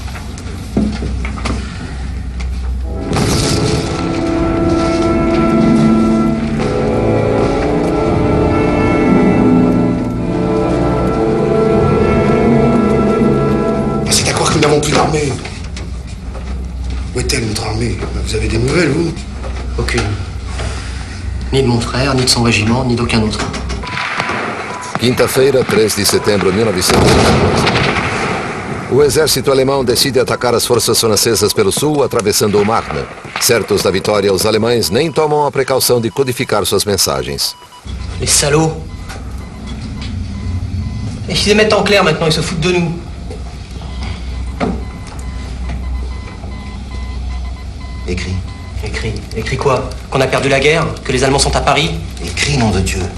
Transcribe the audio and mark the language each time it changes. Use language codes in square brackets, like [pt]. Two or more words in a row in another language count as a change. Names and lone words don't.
[fr] C'est à croire que nous n'avons plus d'armée. Où est-elle, notre armée? Vous avez des nouvelles, vous? Aucune. Ni de mon frère, ni de son régiment, ni d'aucun autre. [pt] Quinta-feira, 3 de setembro de 1914. O exército alemão decide atacar as forças francesas pelo sul, atravessando o Marne. Certos da vitória, os alemães nem tomam a precaução de codificar suas mensagens. [fr] Les salauds. Et ils les mettent en clair maintenant, ils se foutent de nous. Écris. Écrit. Écrit quoi? Qu'on a perdu la guerre? Que les Allemands sont à Paris? Écris, nom de Dieu.